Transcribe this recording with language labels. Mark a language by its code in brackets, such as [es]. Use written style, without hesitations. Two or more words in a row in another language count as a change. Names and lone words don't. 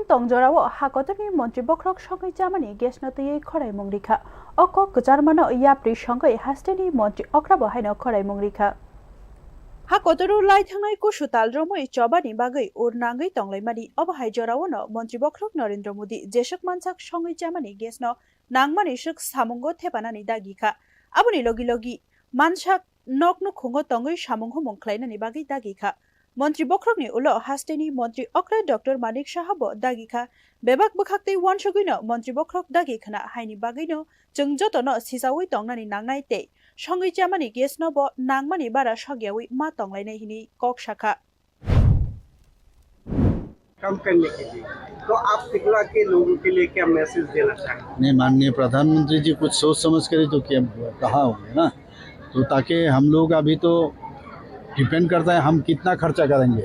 [trp] Songjorao Hakotani Mantri Bokhorok Songwi chamani gasno twiwi khorai mongrikha oko kwcharmano yapiri Songwi Hasteni Mantri Okra bahaino khorai mongrikha Hakotoru lai thangnai kusutal romoi chobani bagai urnagai tonglaimani obahai jorawono Mantri Bokhorok Narendra Modini jesok mansak Songwi chamani gasno nangmani suk samungo thepanani dagikha aboni logi logi mansak nokno khungo tongoi samungho mongkhlainani bagai dagikha Mantri Bokhorokni ulo Hasteni Mantri Okra Dr. Manik Sahabo dagikha bebak bukhaktei wansugino Mantri Bokhorok dagikhana haini bagino chung jotono sisawi tongnani nangnai te Songwi chamani gasno bo nangmani bara sogyawi ma tonglainai hini kwcharkha [hi] कम करने के लिए तो आप त्रिपुरा के लोगों के लिए क्या मैसेज देना चाहेंगे? नहीं, माननीय प्रधानमंत्री जी कुछ सोच समझ कर तो क्या कहा होंगे ना, तो ताकि हम लोग अभी तो डिपेंड करता है हम कितना खर्चा करेंगे।